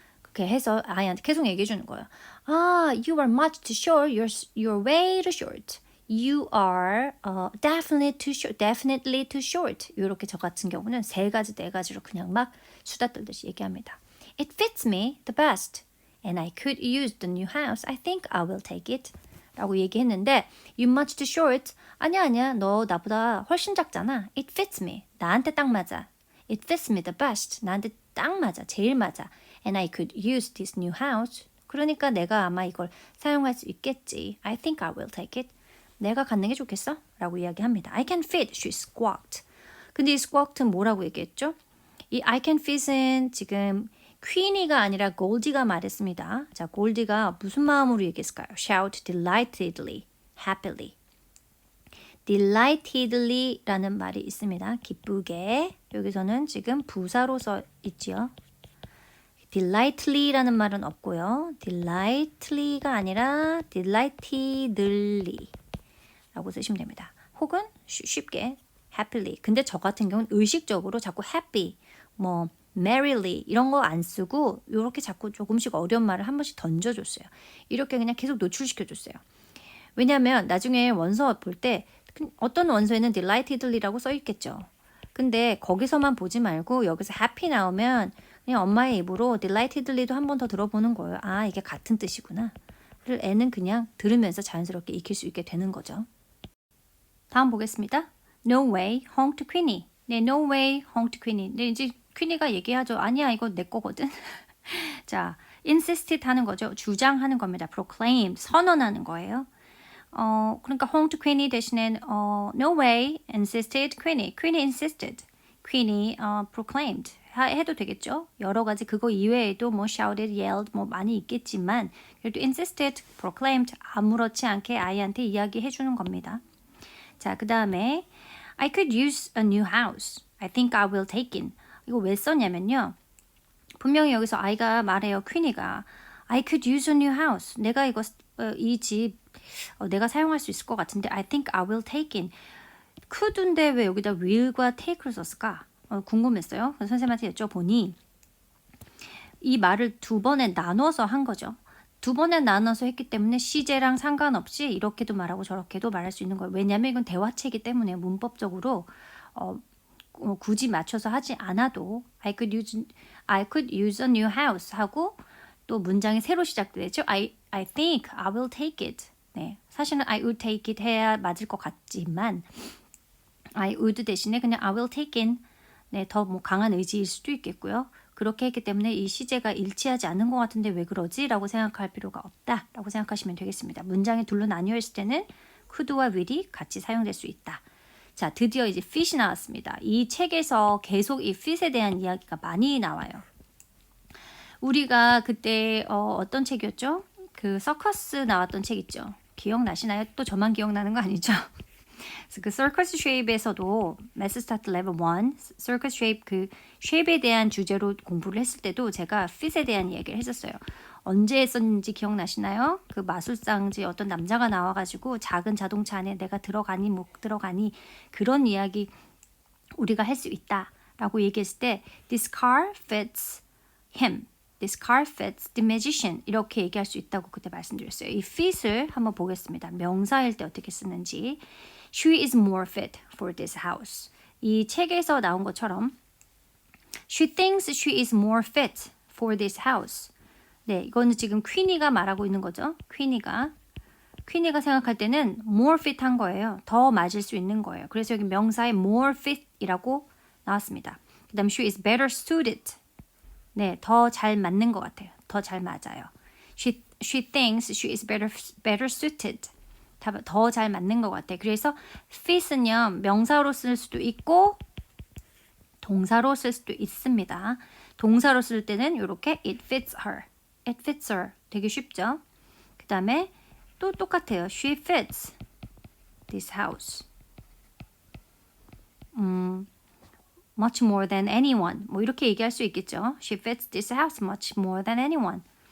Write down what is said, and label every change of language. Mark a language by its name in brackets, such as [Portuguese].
[Korean] 그렇게 해서 아이한테 계속 얘기해 주는 거예요. [English] You are much too short. You're way too short. You are definitely too short. Definitely too short. [Korean] 이렇게 저 같은 경우는 세 가지, 네 가지로 그냥 막 수다 떨듯이 얘기합니다. [English] It fits me the best. And I could use the new house. I think I will take it. [Korean] 라고 얘기했는데 [English] You much too short. [Korean] 아니야. 너 나보다 훨씬 작잖아. [English] It fits me. [Korean] 나한테 딱 맞아. [English] It fits me the best. [Korean] 나한테 딱 맞아. 제일 맞아. [English] And I could use this new house. [Korean] 그러니까 내가 아마 이걸 사용할 수 있겠지. [English] I think I will take it. [Korean] 내가 갖는 게 좋겠어? 라고 이야기합니다. [English] I can fit, she squawked. [Korean] 근데 이 squawked는 뭐라고 얘기했죠? 이 [English] I can fit [Korean] 은 지금 퀸이가 아니라 골디가 말했습니다. 자, 골디가 무슨 마음으로 얘기했을까요? [English] Shout delightedly, happily. [Korean] delightedly라는 말이 있습니다. 기쁘게. 여기서는 지금 부사로 써 있지요. delightedly라는 말은 없고요. delightedly가 아니라 delightedly 라고 쓰시면 됩니다. 혹은 쉽게 happily. 근데 저 같은 경우는 의식적으로 자꾸 happy, 뭐 merrily 이런 거 안 쓰고 이렇게 자꾸 조금씩 어려운 말을 한 번씩 던져줬어요. 이렇게 그냥 계속 노출시켜줬어요. 왜냐하면 나중에 원서 볼 때 어떤 원서에는 delightedly라고 써 있겠죠. 근데 거기서만 보지 말고 여기서 happy 나오면 그냥 엄마의 입으로 delightedly도 한 번 더 들어보는 거예요. 아, 이게 같은 뜻이구나. 를 애는 그냥 들으면서 자연스럽게 익힐 수 있게 되는 거죠. 다음 보겠습니다. [English] No way, honked Queenie. 네, no way, honked Queenie. [Korean] 네, 이제 퀸이가 얘기하죠. 아니야, 이거 내 거거든. 자, insisted 하는 거죠. 주장하는 겁니다. proclaim, 선언하는 거예요. 그러니까 [English] honked Queenie [Korean] 대신에 [English] no way, insisted Queenie. Queenie insisted. Queenie proclaimed. [Korean] 해도 되겠죠. 여러 가지 그거 이외에도 뭐 shouted, yelled 뭐 많이 있겠지만 그래도 insisted, proclaimed 아무렇지 않게 아이한테 이야기해 주는 겁니다. 자, 그 다음에 [English] I could use a new house. I think I will take it. [Korean] 이거 왜 썼냐면요. 분명히 여기서 아이가 말해요. [English] 퀸이가 I could use a new house. [Korean] 내가 이 집 내가 사용할 수 있을 것 같은데 [English] I think I will take it. [Korean] could인데 왜 여기다 will과 take를 썼을까? 궁금했어요. 그래서 선생님한테 여쭤보니 이 말을 두 번에 나눠서 한 거죠. 두 번에 나눠서 했기 때문에 시제랑 상관없이 이렇게도 말하고 저렇게도 말할 수 있는 거예요. 왜냐하면 이건 대화체이기 때문에 문법적으로 굳이 맞춰서 하지 않아도 [English] I could use a new house [Korean] 하고 또 문장이 새로 시작되죠. [English] I think I will take it. [Korean] 네, 사실은 [English] I would take it [Korean] 해야 맞을 것 같지만 [English] I would [Korean] 대신에 그냥 [English] I will take it [Korean] 네, 더 뭐 강한 의지일 수도 있겠고요. 그렇게 했기 때문에 이 시제가 일치하지 않는 것 같은데 왜 그러지? 라고 생각할 필요가 없다 라고 생각하시면 되겠습니다. 문장이 둘로 나뉘어 있을 때는 could와 will이 같이 사용될 수 있다. 자, 드디어 이제 fit이 나왔습니다. 이 책에서 계속 이 fit에 대한 이야기가 많이 나와요. 우리가 그때 어떤 책이었죠? 그 서커스 나왔던 책 있죠? 기억나시나요? 또 저만 기억나는 거 아니죠? 그래서 그 Circus Shape에서도 Math Start Level 1, Circus Shape 그 쉐입에 대한 주제로 공부를 했을 때도 제가 fit에 대한 이야기를 했었어요. 언제 했었는지 기억나시나요? 그 마술사인지 어떤 남자가 나와가지고 작은 자동차 안에 내가 들어가니 못 들어가니 그런 이야기 우리가 할 수 있다라고 얘기했을 때 [English] This car fits him. This car fits the magician. [Korean] 이렇게 얘기할 수 있다고 그때 말씀드렸어요. 이 fit을 한번 보겠습니다. 명사일 때 어떻게 쓰는지. [English] She is more fit for this house. 이 책에서 나온 것처럼 She thinks she is more fit for this house. [Korean] 네, 이거는 지금 퀸이가 말하고 있는 거죠. 퀸이가 생각할 때는 more fit 한 거예요. 더 맞을 수 있는 거예요. 그래서 여기 명사에 more fit이라고 나왔습니다. [English] 그 다음 she is better suited. [Korean] 네, 더 잘 맞는 것 같아요. 더 잘 맞아요. [English] She thinks she is better suited. [Korean] 더 잘 맞는 것 같아요. 그래서 fit은요, 명사로 쓸 수도 있고 동사로 쓸 수도 있습니다. 동사로 쓸 때는 이렇게 [English] it fits her. It fits her. [Korean] 되게 쉽죠? 그 다음에 또 똑같아요. [English] She fits this house. Much more than anyone. [Korean] 뭐 이렇게 얘기할 수 있겠죠. [English] She fits this house much more than anyone.